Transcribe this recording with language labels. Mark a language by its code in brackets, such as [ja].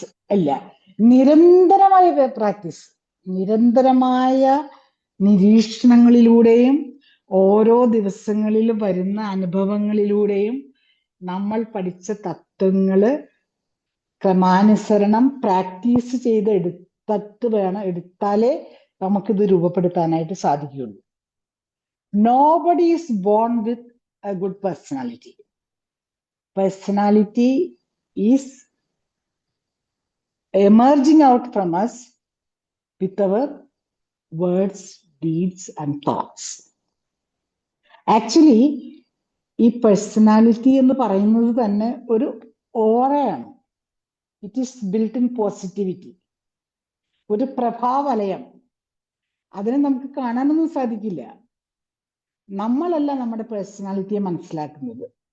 [ml] ഇല്ല, നിരന്തരമായ പ്രാക്ടീസ്, നിരന്തരമായ നിരീക്ഷണങ്ങളിലൂടെയും ഓരോ ദിവസങ്ങളിലും വരുന്ന അനുഭവങ്ങളിലൂടെയും നമ്മൾ പഠിച്ച തത്വങ്ങള് ക്രമാനുസരണം പ്രാക്ടീസ് ചെയ്ത് എടുത്താലേ നമുക്കിത് രൂപപ്പെടുത്താനായിട്ട് സാധിക്കുകയുള്ളൂ. [en] Nobody is born with a good personality. Personality is emerging out from us with our words, deeds, and thoughts. [ml] Actually, ഈ പേഴ്സണാലിറ്റി എന്ന് പറയുന്നത് തന്നെ ഒരു ഓറയാണ്. [en] it is built in positivity, [ml] ഒരു പ്രഭാവലയം. അതിനെ നമുക്ക് കാണാനൊന്നും സാധിക്കില്ല. നമ്മളല്ല നമ്മുടെ പേഴ്സണാലിറ്റിയെ മനസ്സിലാക്കുന്നത്.